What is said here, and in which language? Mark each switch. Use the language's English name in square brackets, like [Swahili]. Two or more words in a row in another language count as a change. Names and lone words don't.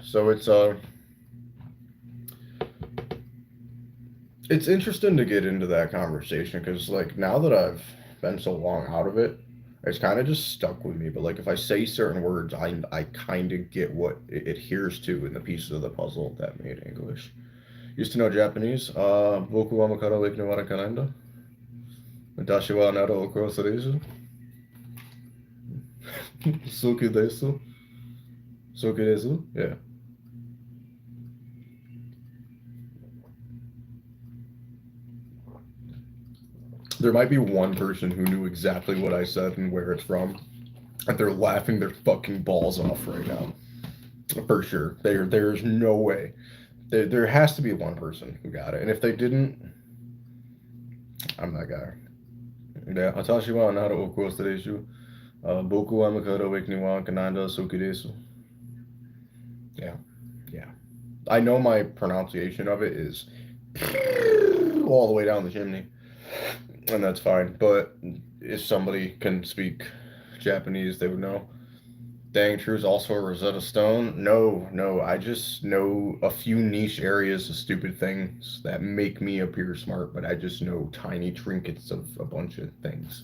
[English] So it's interesting to get into that conversation because like now that I've been so long out of it, it's kind of just stuck with me. But like if I say certain words, I kind of get what it adheres to in the pieces of the puzzle that made English. Used to know Japanese. [Japanese] ぼくはまからはいきわらかなんだ。わたしはならをくろすです. 好きです. 好きです. Yeah. [English] There might be one person who knew exactly what I said and where it's from, and they're laughing their fucking balls off right now. For sure. There's no way. There has to be one person who got it. And if they didn't, I'm that guy. Yeah. [Japanese] あたしはならをくろすです. ぼくはまからはいきわらかなんだすきです. [English] Yeah. Yeah. I know my pronunciation of it is all the way down the chimney, and that's fine. But if somebody can speak Japanese, they would know. Dang True is also a Rosetta Stone. No, no, I just know a few niche areas of stupid things that make me appear smart, but I just know tiny trinkets of a bunch of things.